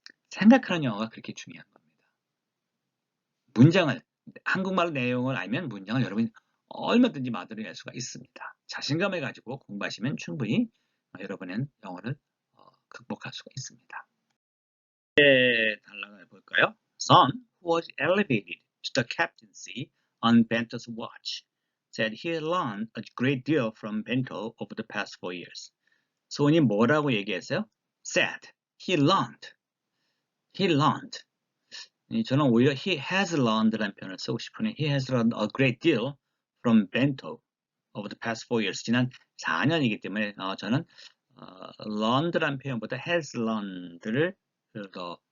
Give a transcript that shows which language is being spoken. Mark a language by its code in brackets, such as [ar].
[ko] 생각하는 영어가 그렇게 중요한 겁니다. 문장을, 한국말 내용을 알면 문장을 여러분이 얼마든지 만들어낼 수가 있습니다. 자신감을 가지고 공부하시면 충분히 여러분은 영어를 극복할 수가 있습니다. 단락을 볼까요? [en] Son, who was elevated to the captaincy on Bento's watch, said he had learned a great deal from Bento over the past 4 years. [ko] 손이 뭐라고 얘기했어요? [en] Said, he learned. He learned. [ko] 저는 오히려 [en] he has learned [ko] 라는 표현을 쓰고 싶으니 [en] he has learned a great deal from Bento over the past 4 years. [ko] 지난 4년이기 때문에 저는 learned라는 표현보다 has learned를 더